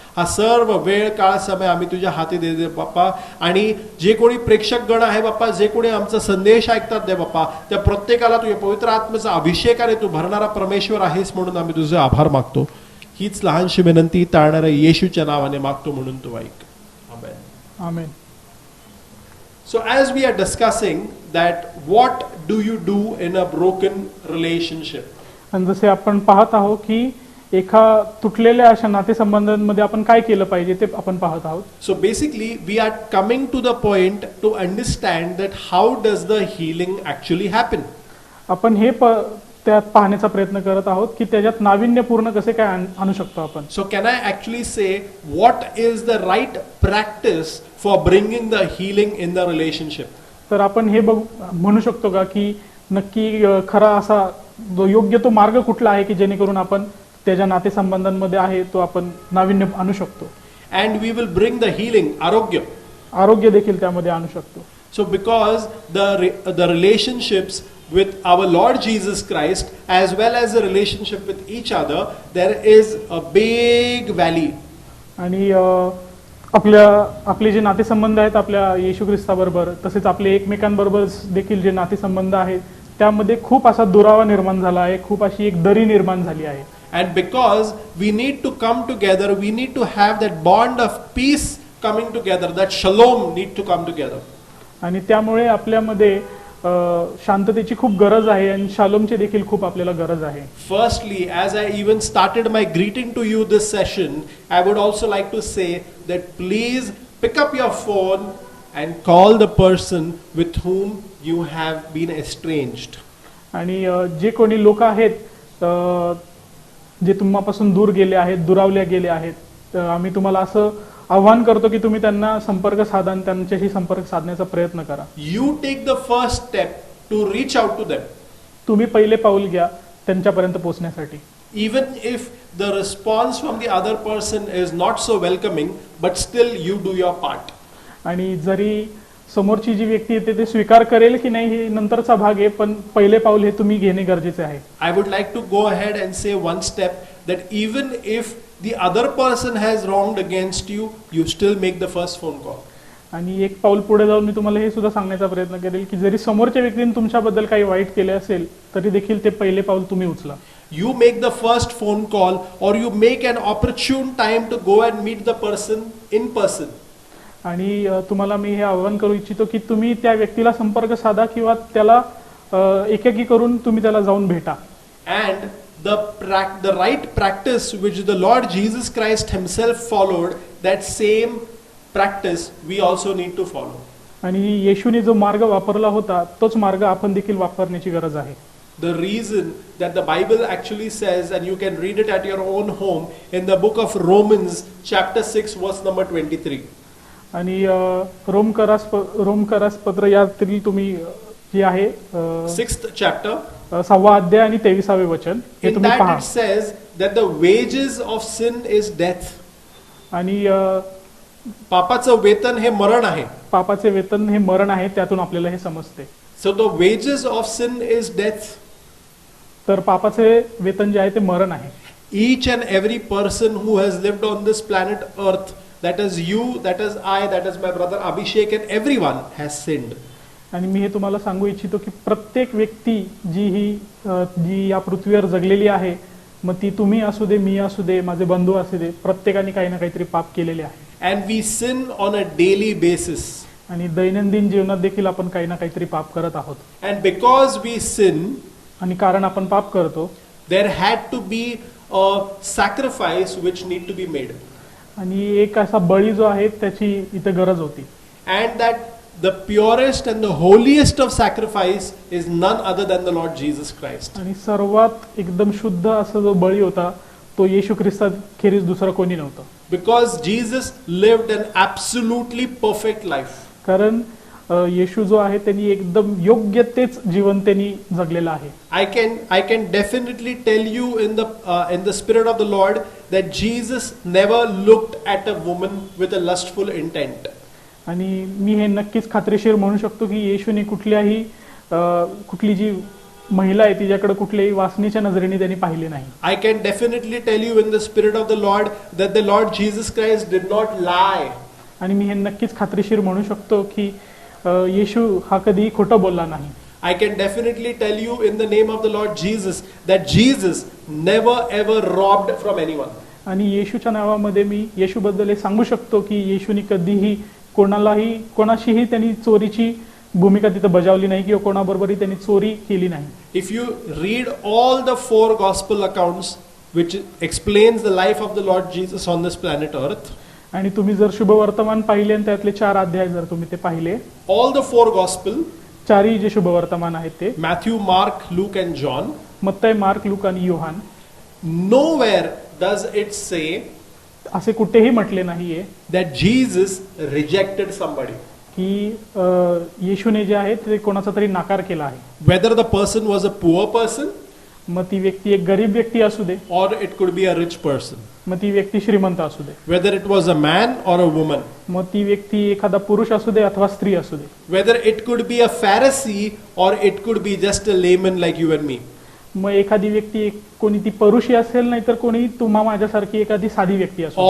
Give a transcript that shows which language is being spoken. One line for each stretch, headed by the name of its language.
Marathi: हा सर्व वेळ काळ समय आम्ही तुझ्या हाती दे बाप्पा. आणि जे कोणी प्रेक्षक गण आहे बाप्पा, जे कोणी आमचा संदेश ऐकतात दे बाप्पा, त्या प्रत्येकाला तुझ्या पवित्र आत्म्याचा अभिषेकाने तू भरणारा परमेश्वर आहेस, म्हणून आम्ही तुझे आभार मागतो. हीच लहानशी विनंती तारणाऱ्या येशूच्या नावाने मागतो, म्हणून तू ऐक. आमेन. आमेन.
English: So as we are discussing that what do you do in a broken relationship?
Marathi: आणि जसे आपण पाहत आहोत की एका तुटलेल्या अशा नातेसंबंधांमध्ये आपण काय केलं पाहिजे ते आपण पाहत आहोत.
English: So basically we are coming to the point to understand that how does the healing actually happen?
Marathi: आपण हे त्यात पाहण्याचा प्रयत्न करत आहोत की त्याच्यात नाविन्यपूर्ण कसे काय आणू शकतो आपण.
English: So can I actually say what is the right practice for bringing the healing in the relationship?
Marathi: तर आपण हे म्हणू शकतो का की नक्की खरा असा योग्य तो मार्ग कुठला आहे की जेणेकरून आपण त्याच्या नातेसंबंधांमध्ये आहे तो आपण नाविन्य आणू शकतो.
English: And we will bring the healing,
Marathi: आरोग्य देखील त्यामध्ये आणू शकतो.
English: So because the relationships with our Lord Jesus Christ as well as the relationship with each other, there is a big valley.
Marathi: आणि आपले जे नातेसंबंध आहेत आपल्या येशू ख्रिस्ताबरोबर, तसेच आपले एकमेकांबरोबर देखील जे नातेसंबंध आहेत त्यामध्ये खूप असा दुरावा निर्माण झाला आहे, खूप अशी एक दरी निर्माण झाली आहे.
English: And because we need to come together, we need to have that bond of peace coming together, that shalom need to come together.
Marathi: आणि त्यामुळे आपल्यामध्ये शांततेची खूप गरज आहे आणि शालोमची देखील खूप आपल्याला गरज आहे.
English: Firstly, as I even started my greeting to you this session, I would also like to say that please pick up your phone and call the person with whom you have been estranged.
Marathi: आणि जे कोणी लोक आहेत जे तुम्हापासून दूर गेले आहेत, दुरावले गेले आहेत, आम्ही तुम्हाला असं आव्हान करतो की तुम्ही त्यांना संपर्क साधा आणि त्यांच्याशी संपर्क साधण्याचा प्रयत्न करा.
English: You take the first step to reach out to them.
Marathi: तुम्ही पहिले पाऊल घ्या त्यांच्यापर्यंत पोहोचण्यासाठी.
English: Even if the response from the other person is not so welcoming, but still you do your part.
Marathi: आणि जरी समोरची जी व्यक्ती येते ते स्वीकार करेल की नाही हे नंतरचा भाग आहे, पण पहिले पाऊल हे तुम्ही घेणे गरजेचे आहे.
English: I would like to go ahead and say one step that even if the other person has wronged against you, you still make the first phone call.
Marathi: आणि एक पाऊल पुढे जाऊन मी तुम्हाला हे सुद्धा सांगण्याचा प्रयत्न करेल की जरी समोरच्या व्यक्तीने तुमच्याबद्दल काही वाईट केले असेल तरी देखील ते पहिले पाऊल तुम्ही उचला.
English: You make the first phone call, or you make an opportune time to go and meet the person in person.
Marathi: आणि तुम्हाला मी हे आवाहन करू इच्छितो की तुम्ही त्या व्यक्तीला संपर्क साधा किंवा त्याला एकाकी करून तुम्ही त्याला जाऊन भेटा.
English: And the right practice which the Lord Jesus Christ himself followed, that same practice we also need to follow.
Marathi: आणि येशूने जो मार्ग वापरला होता तोच मार्ग आपण देखील वापरण्याची गरज आहे.
English: The reason that the Bible actually says, and you can read it at your own home, in the book of Romans chapter 6 verse number 23.
Marathi: आणि रोमकरास पत्र यातील तुम्ही जे आहे
English: 6th chapter,
Marathi: 6वा अध्याय आणि 23वे वचन हे
English: in
Marathi: तुम्ही
English: that
Marathi: पहा.
English: it says that the wages of sin is death.
Marathi: आणि पापाचं वेतन हे मरण आहे. पापाचे वेतन हे मरण आहे त्यातून आपल्याला हे समजते.
English: So the wages of sin is death.
Marathi: तर पापाचे वेतन जे आहे ते मरण आहे.
English: Each and every person who has lived on this planet Earth, that is you, that is I, that is my brother Abhishek, and everyone has sinned.
Marathi: आणि मी हे तुम्हाला सांगू इच्छितो की प्रत्येक व्यक्ती जी या पृथ्वीवर जगलेली आहे, मग ती तुम्ही असू दे, मी असू दे, माझे बंधू असू दे, प्रत्येकाने काही ना काहीतरी पाप केलेले आहे.
English: And we sin on a daily basis.
Marathi: आणि दैनंदिन जीवनात देखील आपण काही ना काहीतरी पाप करत आहोत.
English: And because we sin,
Marathi: आणि कारण आपण पाप करतो,
English: there had to be a sacrifice which need to be made.
Marathi: आणि एक असा बळी जो आहे त्याची इथे गरज होती.
English: And that the purest and the holiest of sacrifice is none other than the Lord Jesus Christ.
Marathi: आणि सर्वात एकदम शुद्ध असा जो बळी होता तो येशू ख्रिस्ताखेरीज दुसरा कोणी नव्हता.
English: Because Jesus lived an absolutely perfect life.
Marathi: कारण येशू जो आहे त्यांनी एकदम योग्य तेच जीवन त्यांनी जगलेलं आहे.
English: I can definitely tell you in the spirit of the Lord that Jesus never looked at a woman with a lustful intent.
Marathi: आणि मी हे नक्कीच खात्रीशीर म्हणू शकतो की येशूने कुठली जी महिला आहे तिच्याकडे कुठल्याही वासनेच्या नजरेने त्यांनी पाहिले नाही.
English: I can definitely tell you in the spirit of the Lord that the Lord Jesus Christ did not lie.
Marathi: आणि मी हे नक्कीच खात्रीशीर म्हणू शकतो की येशू हा कधीही खोटं बोलला नाही.
English: I can definitely tell you in the name of the Lord Jesus that Jesus never ever robbed from anyone.
Marathi: आणि येशूच्या नावामध्ये मी येशूबद्दल हे सांगू शकतो की येशूने कधीही कोणाशीही त्यांनी चोरीची भूमिका तिथे बजावली नाही किंवा कोणाबरोबरही त्यांनी चोरी केली नाही.
English: If you read all the 4 gospel accounts which explains the life of the Lord Jesus on this planet Earth,
Marathi: आणि तुम्ही जर शुभवर्तमान पाहिले आणि त्यातले 4 अध्याय जर तुम्ही ते पाहिले,
English: all the 4 gospel,
Marathi: चारही जे शुभवर्तमान आहेत ते
English: Matthew, Mark, Luke and John,
Marathi: मत्तय, mark, look आणि Yohan,
English: nowhere does it say
Marathi: असे कुठेही म्हटले नाहीये
English: that Jesus rejected somebody.
Marathi: की येशूने जे आहे ते कोणाचा तरी नाकार केला आहे.
English: Whether the person was a poor person,
Marathi: मग ती व्यक्ती एक गरीब व्यक्ती असू दे,
English: or it could be a rich person.
Marathi: मग ती व्यक्ती श्रीमंत असू दे,
English: Whether it was a man or a woman.
Marathi: मग ती व्यक्ती एखादा पुरुष असू दे अथवा स्त्री असू दे,
English: Whether it could be a Pharisee or it could be just a layman like you and me.
Marathi: मग एखादी व्यक्ती कोणी ती परुषी असेल नाही तर कोणी तुम्हा माझ्यासारखी एखादी साधी व्यक्ती असू दे.